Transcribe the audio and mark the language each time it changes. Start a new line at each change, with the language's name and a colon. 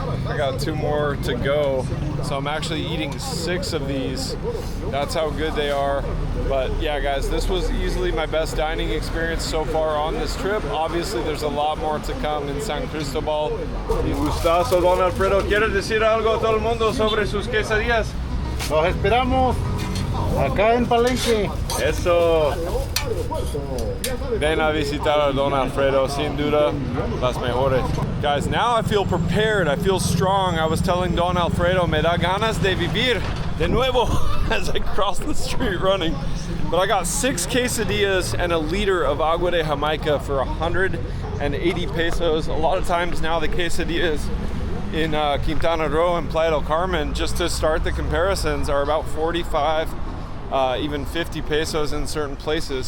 English: I got 2 more to go, so I'm actually eating 6 of these. That's how good they are. But yeah, guys, this was easily my best dining experience so far on this trip. Obviously, there's a lot more to come in San Cristóbal.
Spanish: Y gustazo, Don Alfredo. ¿Quieres decir algo a todo el mundo sobre sus quesadillas? Los esperamos acá en Palenque. Eso. Ven a visitar a Don Alfredo, sin duda, las mejores.
English: Guys, now I feel prepared, I feel strong. I was telling Don Alfredo,
Spanish: me da ganas de vivir de nuevo
English: as I cross the street running. But I got 6 quesadillas and a liter of agua de Jamaica for 180 pesos. A lot of times now the quesadillas in Quintana Roo and Playa del Carmen, just to start the comparisons, are about 45, even 50 pesos in certain places.